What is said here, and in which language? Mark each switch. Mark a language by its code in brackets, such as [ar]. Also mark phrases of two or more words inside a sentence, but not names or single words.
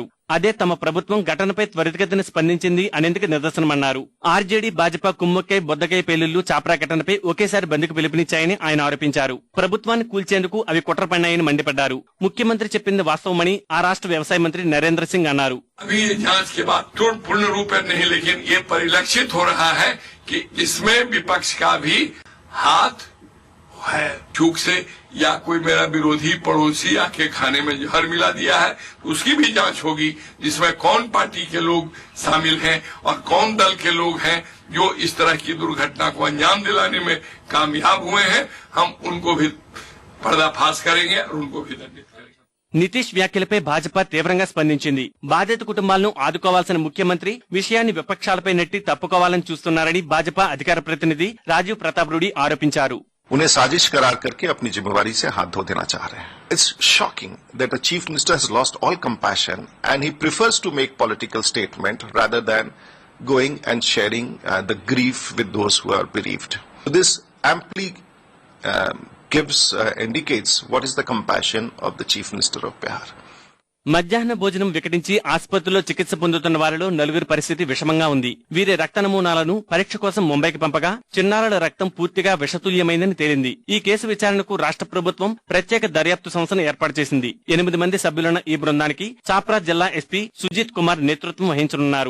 [te] అదే తమ ప్రభుత్వం ఘటనపై త్వరితగతిన స్పందించింది అనేందుకు నిదర్శనమన్నారు. ఆర్జేడీ, భాజపా కుమ్మక్కై, బొద్దకై పేలుళ్లు, చాప్రా ఘటనపై ఒకేసారి బంద్కు పిలుపునిచ్చాయని ఆయన ఆరోపించారు. ప్రభుత్వాన్ని కూల్చేందుకు అవి కుట్ర పన్నాయని మండిపడ్డారు. ముఖ్యమంత్రి చెప్పింది వాస్తవమని ఆ రాష్ట్ర వ్యవసాయ మంత్రి నరేంద్ర సింగ్ అన్నారు. [hi] अभी जांच के बाद तुरंत पूर्ण रूप में नहीं, लेकिन ये परिलक्षित हो रहा है कि इसमें विपक्ष का भी हाथ है। चूक से या कोई मेरा विरोधी पड़ोसी आके खाने में जहर मिला दिया है, उसकी भी जांच होगी, जिसमें कौन पार्टी के लोग शामिल हैं और कौन दल के लोग हैं जो इस तरह की दुर्घटना को अंजाम दिलाने में कामयाब हुए हैं। हम उनको भी पर्दाफाश करेंगे और उनको भी दंडित करेंगे. [te] నితీష్ వ్యాఖ్యలపై భాజపా తీవ్రంగా స్పందించింది. బాధిత కుటుంబాలను ఆదుకోవాల్సిన ముఖ్యమంత్రి విషయాన్ని విపక్షాలపై నెట్టి తప్పుకోవాలని చూస్తున్నారని భాజపా అధికార ప్రతినిధి రాజీవ్ ప్రతాప్ రూడి ఆరోపించారు. [hi] उन्हें साजिश करार करके अपनी जिम्मेवारी से हाथ धो देना चाह रहे हैं. [en] It's shocking that the chief minister has lost all compassion and he prefers to make political statement rather than going and sharing the grief with those who are bereaved. This amply indicates what is the compassion of the chief minister of Bihar. [te] మధ్యాహ్న భోజనం వికటించి ఆసుపత్రిలో చికిత్స పొందుతున్న వారిలో నలుగురి పరిస్థితి విషమంగా ఉంది. వీరి రక్త నమూనాలను పరీక్ష కోసం ముంబైకి పంపగా చిన్నారుల రక్తం పూర్తిగా విషతుల్యమైందని తేలింది. ఈ కేసు విచారణకు రాష్ట్ర ప్రభుత్వం ప్రత్యేక దర్యాప్తు సంస్థను ఏర్పాటు చేసింది. 8 మంది సభ్యులున్న ఈ బృందానికి చాప్రా జిల్లా ఎస్పీ సుజిత్ కుమార్ నేతృత్వం వహించనున్నారు.